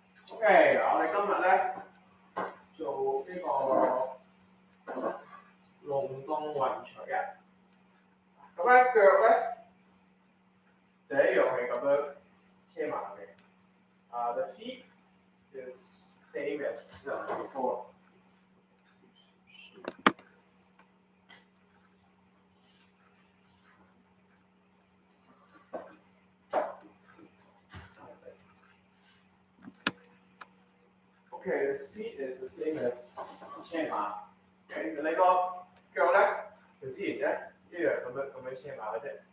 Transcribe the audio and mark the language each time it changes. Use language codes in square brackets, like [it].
[yue] OK，我哋今日咧做呢個龍動雲錘啊。咁咧腳咧就一樣係咁樣車埋嘅。 [en] The feet is same as before. Okay, the speed is the same as 車馬。 [yue] Okay，你個腳咧同之前咧一樣咁樣車馬嘅啫。